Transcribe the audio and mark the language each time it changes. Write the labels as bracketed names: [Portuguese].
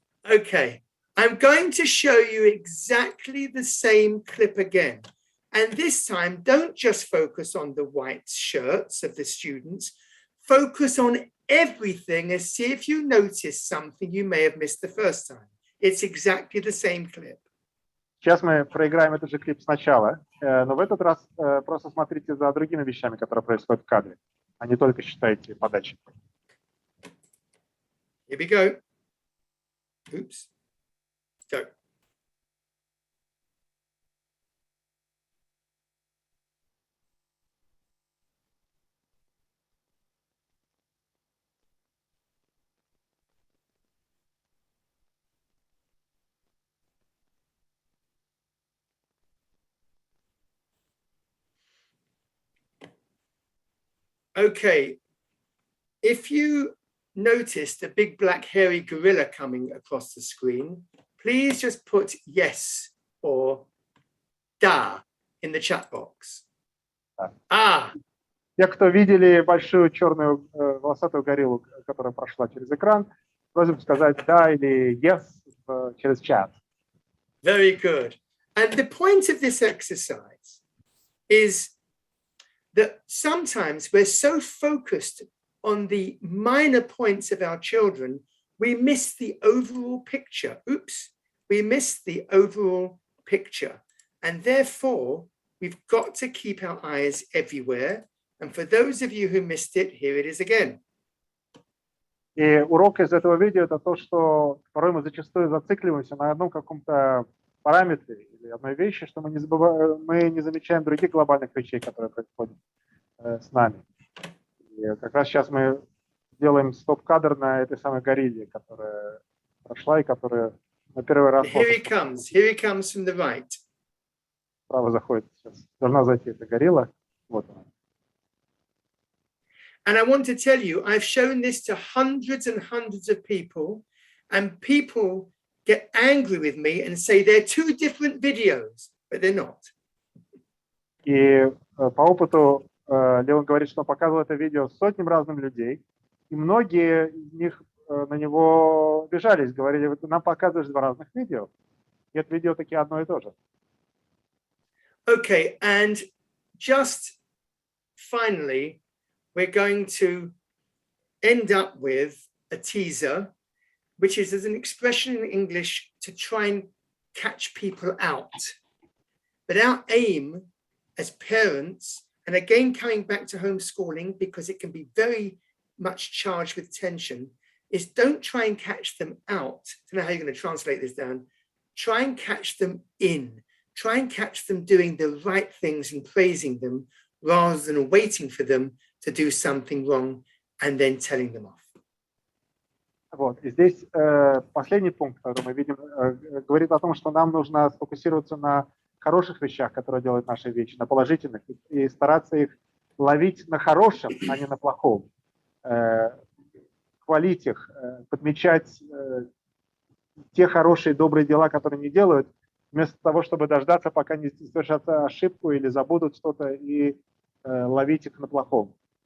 [English] Okay, I'm going to show you exactly the same clip again. And this time, don't just focus on the white shirts of the students. Focus on everything and see if you notice something you may have missed the first time. It's exactly the same clip. [Russian] Сейчас мы проиграем этот же клип сначала, но в этот раз просто смотрите за другими вещами, которые происходят в кадре, а не только считайте подачи. [English] Here we go. Oops. Go. Okay, if you noticed a big black hairy gorilla coming across the screen, please just put yes or da in the chat box. [Russian] Те, кто видели большую черную волосатую гориллу, которая прошла через экран, просим сказать да или yes через чат. [English] Very good. And the point of this exercise is that sometimes we're so focused on the minor points of our children, we miss the overall picture. Oops, we miss the overall picture. And therefore, we've got to keep our eyes everywhere. And for those of you who missed it, here it is again. [Russian] И урок из этого видео — это то, что порой мы зачастую зацикливаемся на одном каком-то параметре или одной вещи, что мы не замечаем других глобальных вещей, которые происходят с нами. И как раз сейчас мы делаем стоп-кадр на этой самой горилле, которая прошла и которая на первый раз... [English] Here he comes from the right. [Russian] Справа заходит сейчас. Должна зайти эта горилла. Вот она. [English] And I want to tell you, I've shown this to hundreds and hundreds of people, and people get angry with me and say they're two different videos, but they're not. [Russian] И по опыту Леон говорит, что он показывал это видео сотням разным людей, и многие из них на него обижались, говорили, вот нам показываешь два разных видео. И это видео таки одно и то же. [English] Okay, and just finally, we're going to end up with a teaser, which is as an expression in English to try and catch people out. But our aim as parents, and again coming back to homeschooling because it can be very much charged with tension, is don't try and catch them out. I don't know how you're going to translate this down. Try and catch them in. Try and catch them doing the right things and praising them rather than waiting for them to do something wrong and then telling them off. [Russian] Вот. И здесь последний пункт, который мы видим, говорит о том, что нам нужно сфокусироваться на хороших вещах, которые делают наши вещи, на положительных, и стараться их ловить на хорошем, а не на плохом. Хвалить их, подмечать те хорошие, добрые дела, которые они делают, вместо того, чтобы дождаться, пока не совершат ошибку или забудут что-то, и ловить их на плохом.